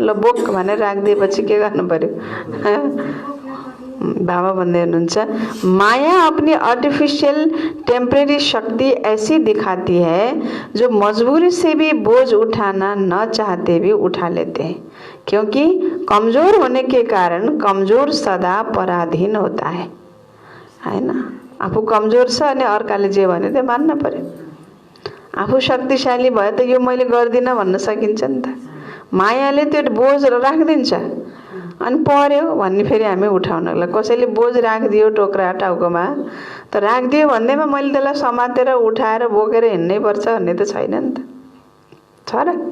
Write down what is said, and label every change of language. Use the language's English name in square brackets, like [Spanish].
[Nepali] ल बोक भनेर राखिदिएपछि के गर्नु पर्यो। [Hindi] बाबा भन्दै हुनुहुन्छ माया अपनी आर्टिफिशियल टेम्परेरी शक्ति ऐसी दिखाती है जो मजबूरी से भी बोझ उठाना न चाहते भी उठा लेते हैं, क्योंकि कमजोर होने के कारण कमजोर सदा पराधीन होता है हैन। [Nepali] आफू कमजोर छ अनि अर्काले जे भने त्यो मान्न पर्यो। आफू शक्तिशाली भए त यो मैले गर्दिन भन्न सकिन्छ नि त। मायाले त्यो बोझ राखिदिन्छ अनि पर्यो भन्ने फेरि हामी उठाउनलाई कसैले बोझ राखिदियो टोक्रा टाउकोमा त राखिदियो भन्दैमा मैले त्यसलाई समातेर उठाएर बोकेर हिँड्नै पर्छ भन्ने त छैन नि त, छ र?